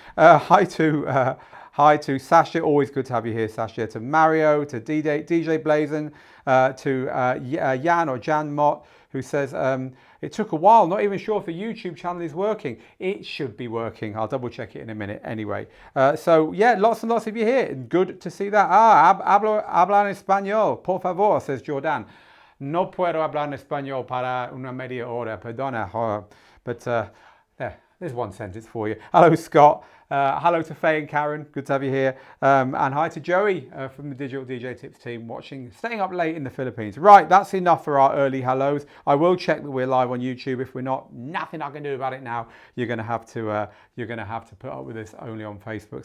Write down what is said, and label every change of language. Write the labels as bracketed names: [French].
[English] Hi to Sasha. Always good to have you here, Sasha. To Mario, to DJ Blazon, to Jan or Jan Mott, who says, it took a while, not even sure if the YouTube channel is working. It should be working. I'll double check it in a minute anyway. So yeah, lots and lots of you here. Good to see that. [Spanish] Habla en español, por favor, [English] says Jordan. [Spanish] No puedo hablar en español para una media hora, perdona. [English] But yeah, there's one sentence for you. Hello, Scott. Hello to Faye and Karen, good to have you here. And hi to Joey from the Digital DJ Tips team staying up late in the Philippines. Right, that's enough for our early hellos. I will check that we're live on YouTube. If we're not, nothing I can do about it now. You're going to have to put up with this only on Facebook.